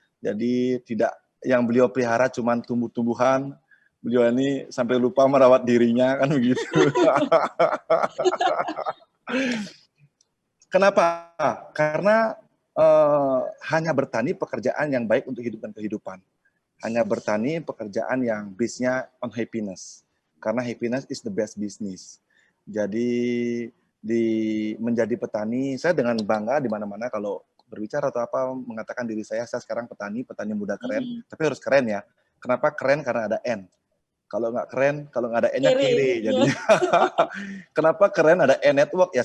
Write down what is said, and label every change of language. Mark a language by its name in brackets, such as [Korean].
[Indonesian] Jadi tidak yang beliau pelihara cuma tumbuh-tumbuhan. Beliau ini sampai lupa merawat dirinya kan begitu. Kenapa? Karena hanya bertani pekerjaan yang baik untuk hidup dan kehidupan. Hanya bertani pekerjaan yang base-nya [English] on happiness. [Indonesian] Karena [English] happiness is the best business. [Indonesian] Jadi menjadi petani, saya dengan bangga di mana-mana kalau berbicara atau apa mengatakan diri saya sekarang petani muda keren, tapi harus keren ya. Kenapa keren? Karena ada N. Kalau nggak keren, kalau nggak ada N-nya kiri. Jadinya. Kenapa keren? Ada N network ya.